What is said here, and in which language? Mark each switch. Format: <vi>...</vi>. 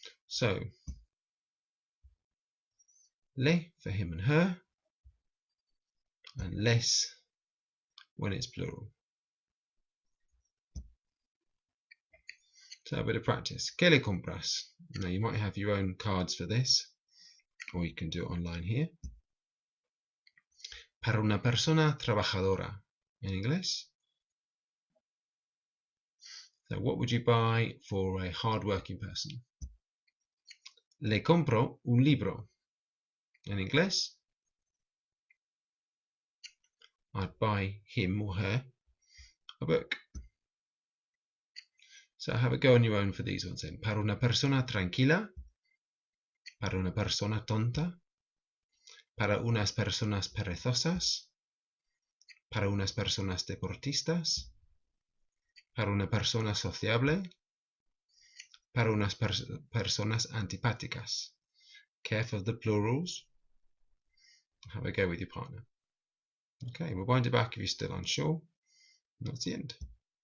<en>So, le for him and her, and les when it's plural. So a bit of practice.</en> <es>¿Qué le compras?</es> <en>Now you might have your own cards for this, or you can do it online here.</en> <es>Para una persona trabajadora.</es> <en>In inglés. So what would you buy for a hard-working person?</en> <es>Le compro un libro.</es> <en>In inglés, I'd buy him or her a book. So have a go on your own for these ones then.</en> <es>Para una persona tranquila. Para una persona tonta. Para unas personas perezosas. Para unas personas deportistas. Para una persona sociable. Para unas personas antipáticas.</es> <en>Careful of the plurals. Have a go with your partner. Okay, we'll wind it back if you're still unsure. That's the end.</en>